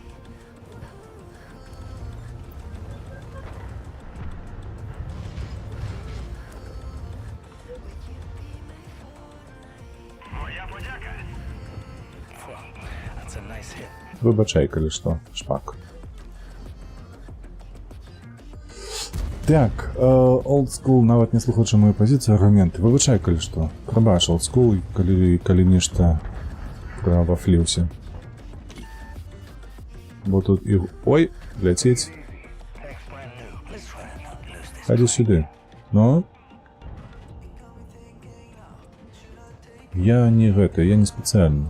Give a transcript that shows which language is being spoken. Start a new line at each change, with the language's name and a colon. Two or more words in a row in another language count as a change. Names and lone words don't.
Belarusian: Выбачай, калі што, шпак. Так,
English: old school,
Belarusian: нават не слухаючы мою пазіцыю, аргументы. Выбачай, калі што. Прабач,
English: old school,
Belarusian: калі нешта правафліўся. Бо тут і... Ой, ляцець. Хадзі сюды. Ну? Я не гэта, я не спецыяльна.